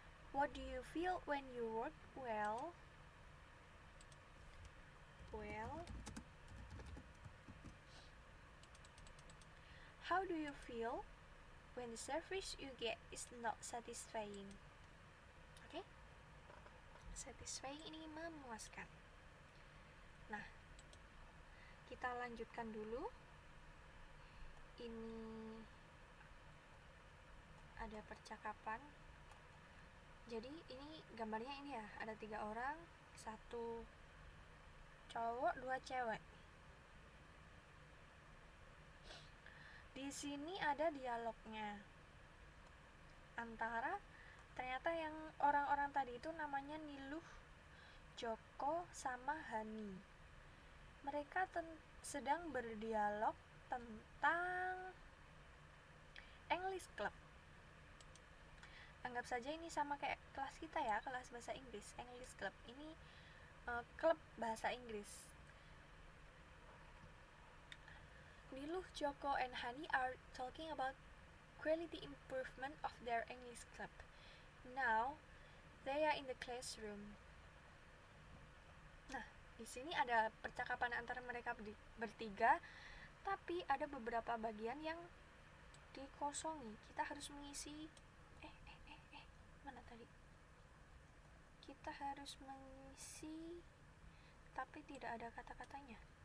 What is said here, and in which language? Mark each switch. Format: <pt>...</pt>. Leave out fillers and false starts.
<en>What do you feel when you work well? How do you feel when the service you get is not satisfying?</en> <id>Oke? Satisfying ini memuaskan. Nah, kita lanjutkan dulu. Ini ada percakapan. Jadi ini gambarnya ini ya, ada 3 orang, 1 cowok, 2 cewek. Di sini ada dialognya antara, ternyata yang orang-orang tadi itu namanya Niluh, Joko, sama Hani. Mereka sedang berdialog tentang English Club. Anggap saja ini sama kayak kelas kita ya, kelas bahasa Inggris, English Club. Ini klub bahasa Inggris.</id> <en>Niluh, Joko, and Hani are talking about quality improvement of their English Club. Now, they are in the classroom.</en> <id>Nah, di sini ada percakapan antara mereka bertiga, tapi ada beberapa bagian yang dikosongi. Kita harus mengisi mana tadi? Kita harus mengisi, tapi tidak ada kata-katanya.</id>